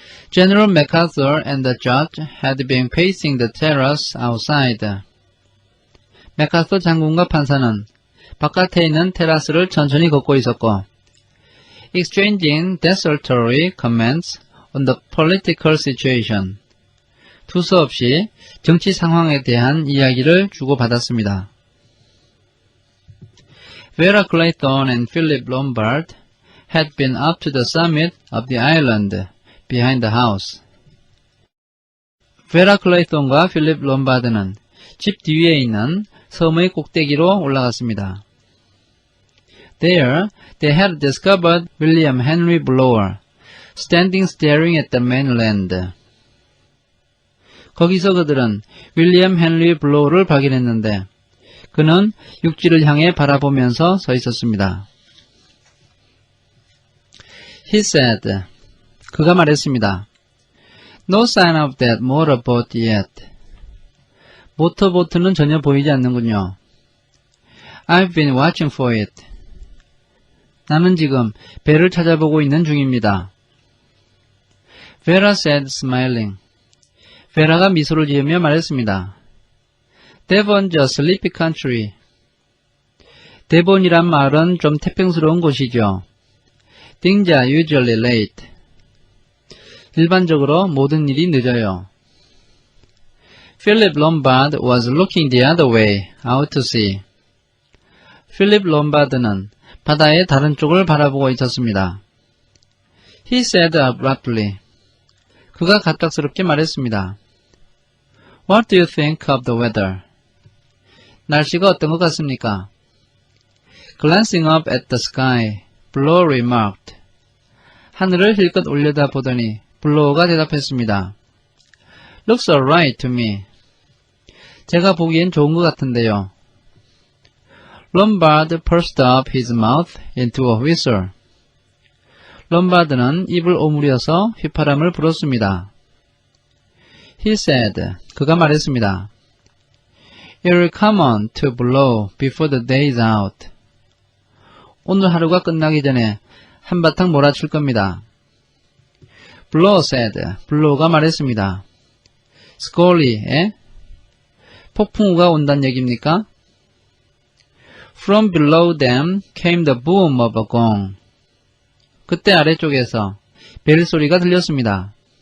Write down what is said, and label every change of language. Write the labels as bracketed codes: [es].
[en] General MacArthur and the judge had been pacing the terrace outside. [ko] 맥아서 장군과 판사는 바깥에 있는 테라스를 천천히 걷고 있었고 [en] exchanging desultory comments on the political situation. [ko] 두서없이 정치 상황에 대한 이야기를 주고받았습니다. [en] Vera Clayton and Philip Lombard had been up to the summit of the island behind the house. [ko] 베라 클레이톤과 필립 롬바드는 집 뒤에 있는 섬의 꼭대기로 올라갔습니다. [en] There, they had discovered William Henry Blower, standing staring at the mainland. [ko] 거기서 그들은 윌리엄 헨리 블로우를 발견했는데 그는 육지를 향해 바라보면서 서 있었습니다. [en] He said, [ko] 그가 말했습니다. [en] No sign of that motorboat yet. [ko] 모터보트는 전혀 보이지 않는군요. [en] I've been watching for it. [ko] 나는 지금 배를 찾아보고 있는 중입니다. [en] Vera said, smiling. [ko] 베라가 미소를 지으며 말했습니다. [en] Devon's a sleepy country. [ko] 데본이란 마을은 좀 태평스러운 곳이죠. [en] Things are usually late. [ko] 일반적으로 모든 일이 늦어요. [en] Philip Lombard was looking the other way, out to sea. [ko] 필립 롬바드는 바다의 다른 쪽을 바라보고 있었습니다. [en] He said abruptly. [ko] 그가 갑작스럽게 말했습니다. [en] What do you think of the weather? [ko] 날씨가 어떤 것 같습니까? [en] Glancing up at the sky, Blow remarked. [ko] 하늘을 힐끗 올려다보더니 블로우가 대답했습니다. [en] Looks alright to me. [ko] 제가 보기엔 좋은 것 같은데요. [en] Lombard pursed up his mouth into a whistle. [ko] 롬바드는 입을 오므려서 휘파람을 불었습니다. [en] He said, [ko] 그가 말했습니다. [en] It will come on to blow before the day is out. [ko] 오늘 하루가 끝나기 전에 한바탕 몰아칠 겁니다. [en] Blow said, [ko] 블로우가 말했습니다. Scully에 폭풍우가 온다는 얘기입니까? [en] From below them came the boom of a gong. [ko] 그때 아래쪽에서 벨 소리가 들렸습니다.